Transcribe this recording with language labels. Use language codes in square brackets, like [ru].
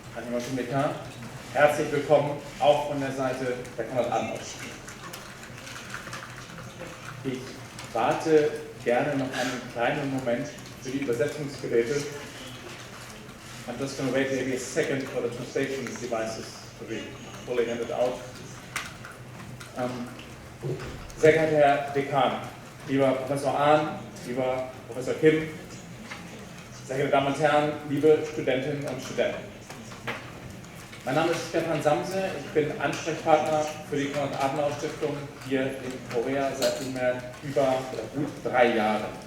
[de] Herzlich willkommen auch von der Seite der Konrad-Adenauer-Stiftung. Ich warte gerne noch einen kleinen Moment für die Übersetzungsgeräte. [en] I'm just going to wait maybe a second for the translation devices to be fully handed out. [de] Sehr geehrter Herr Dekan, lieber Professor Ahn, lieber Professor Kim, sehr geehrte Damen und Herren, liebe Studentinnen und Studenten. Mein Name ist Stefan Samse, ich bin Ansprechpartner für die Konrad-Adenauer-Stiftung hier in Korea seit nunmehr gut 3 Jahren.